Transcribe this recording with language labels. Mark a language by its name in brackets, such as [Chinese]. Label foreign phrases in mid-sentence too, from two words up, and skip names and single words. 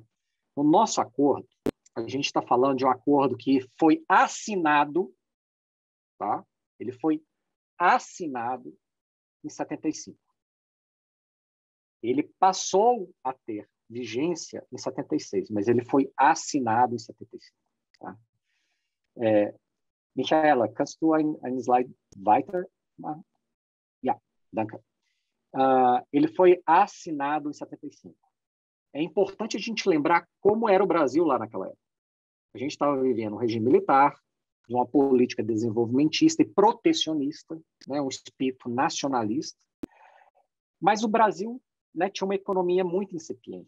[Portuguese] No nosso acordo, a gente está falando de um acordo que foi assinado, tá? Ele foi assinado em 75. Ele passou a ter vigência em 76, mas ele foi assinado em 75. Tá? [German] Michaela, kannst du ein Slide weiter machen? Ja, danke. [Portuguese] Ele foi assinado em 75. É importante a gente lembrar como era o Brasil lá naquela época. A gente estava vivendo um regime militar, de uma política desenvolvimentista e protecionista, né, um espírito nacionalista, mas o Brasil, né, tinha uma economia muito incipiente.